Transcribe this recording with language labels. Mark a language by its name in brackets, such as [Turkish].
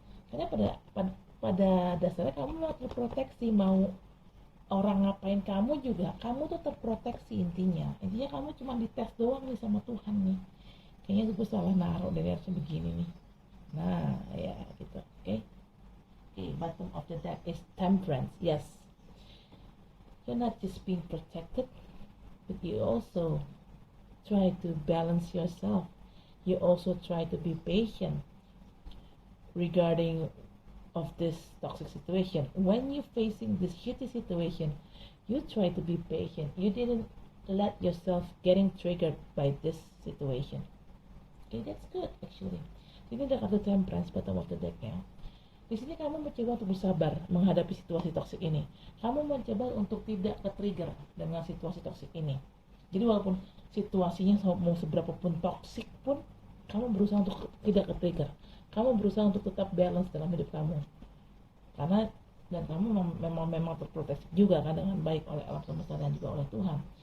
[Indonesian] Karena pada dasarnya kamu mau terproteksi, mau orang ngapain kamu juga, kamu tuh terproteksi intinya kamu cuma dites doang nih sama Tuhan nih. Kayaknya gue salah naruh dari harusnya begini nih. Nah ya gitu. [English] Okay, bottom of the deck is Temperance. Yes, you're not just being protected, but you also try to balance yourself. You also try to be patient regarding of this toxic situation. When you're facing this shitty situation, you try to be patient. You didn't let yourself getting triggered by this situation. Okay, that's good actually. [Indonesian] Ini ada kartu Temperance, [English] bottom of the deck [Indonesian] ya. Di sini kamu mencoba untuk bersabar menghadapi situasi toksik ini. Kamu mencoba untuk tidak ke-trigger dengan situasi toksik ini. Jadi walaupun situasinya mau seberapa pun toksik pun, kamu berusaha untuk tidak ke-trigger. Kamu berusaha untuk tetap balance dalam hidup kamu. Karena dan kamu memang terproteksi juga kan dengan baik oleh alam semesta dan juga oleh Tuhan.